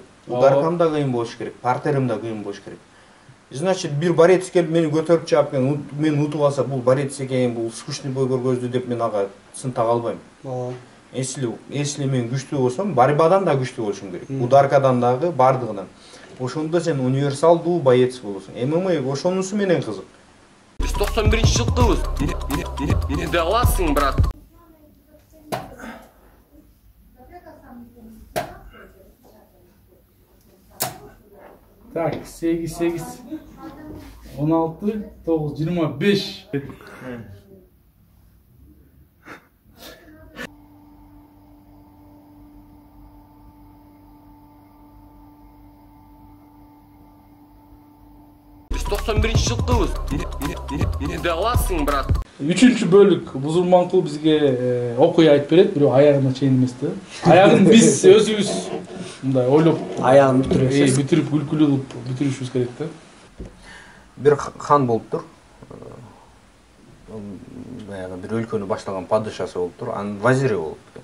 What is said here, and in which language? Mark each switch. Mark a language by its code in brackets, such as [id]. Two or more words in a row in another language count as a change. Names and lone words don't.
[ky] Удардан да кыйын болуш керек, партерим да кыйын болуш керек. Значит, бир борец келип мени көтөрүп чаап, мен утуп алса, бул борец экен, бул [ru] скучный бой [ky] көргөздү деп мен ага сын тага албайм. Если мен күчтүү болсом, борьбадан да күчтүү болушум керек. Ударкадан дагы, бардыгынан. Ошондо сен универсалдуу боец болосуң. ММА ошонусу менен кызык. Biz 91-жылдыбыз. Не де аласың, брат? Так, 8, 16, 9, 25. Biz 91-жылдыбыз. Не де аласың, брат? Үчүнчү бөлүк Бузурманкул бизге окуя айтып берет, бирок аягына чейин эмес да. Аягын биз өзүбүз мындай ойлоп, аягын бүтүрүп күлкүлүү кылып бүтүрүшүбүз керек да. Бир хан болуптур. Баягы бир өлкөнү баштаган падышасы болуптур, анын вазири болуптур.